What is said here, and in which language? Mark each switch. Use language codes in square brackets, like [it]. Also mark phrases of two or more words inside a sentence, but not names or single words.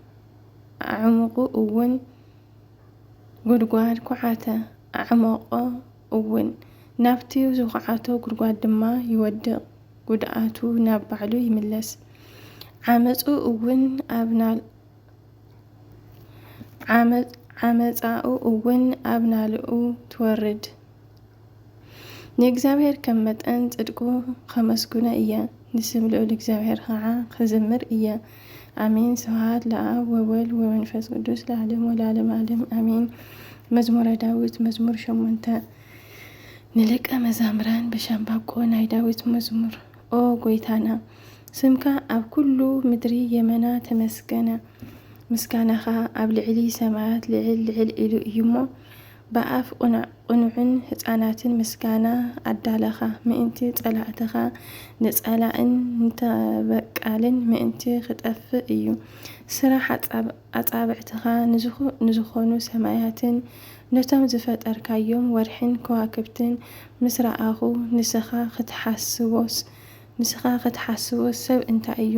[ti] ኣዕመቆ እውን ናብቲ ዝኳዓቶ ጉድጓድ ድማ ይወድቕ፣ ጉድኣቱ ናብ ባዕሉ ይምለስ። ዓመፃኡ እውን ኣብ ናልኡ ትወርድ። ንእግዚአብሔር ከም መጠን ጽድቁ ከመስግኖ እየ፣ ንስም ልዑል እግዚአብሔር ከዓ ክዝምር እየ። [gez] አሜን። ስብሐት ለአብ ወወልድ ወመንፈስ ቅዱስ ለዓለሙ ለዓለም ዓለም አሜን። መዝሙረ [ti] ዳዊት መዝሙር 8 ንደቀ መዛሙራን በሻምበቆ ናይ ዳዊት መዝሙር። ኦ ጎይታና ስምካ ኣብ ኩሉ ምድሪ የመና ተመስገነ፣ ምስጋናኻ ኣብ ልዕሊ ሰማያት ልዕል ኢሉ እዩ እሞ። ብኣፍ ቁኑዕን ህፃናትን ምስጋና ኣዳለኻ፣ ምእንቲ ጸላእትኻ ንጸላእን ንተበቃልን ምእንቲ ክጠፍእ እዩ። ስራሕ ኣጻብዕትኻ ንዝኾኑ ሰማያትን ነቶም ዝፈጠርካዮም ወርሕን ከዋክብትን ምስ ረኣኹ ንስኻ ክትሓስቦስ ሰብ እንታይ እዩ?